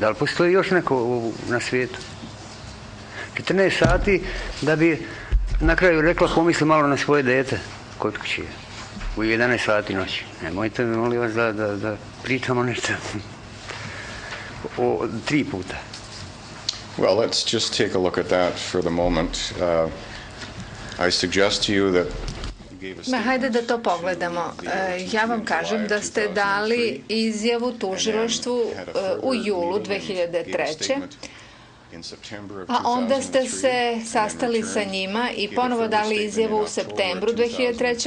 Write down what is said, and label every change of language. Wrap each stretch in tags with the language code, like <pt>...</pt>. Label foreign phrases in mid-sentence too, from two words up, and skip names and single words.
<sr>Da li postoji još neko na svijetu? 14 sati da bi na kraju rekla pomisli malo na svoje dete kod kuće u 11 sati noći. Nemojte mi, molim vas, da pričamo nešto o 3 puta.</sr> <en>Well, let's just take a look at that for the moment. I suggest to you that</en> <sr>Hajde da to pogledamo. Ja vam kažem da ste dali izjavu tužilaštvu u julu 2003. A onda ste se sastali sa njima i ponovo dali izjavu u septembru 2003.</sr>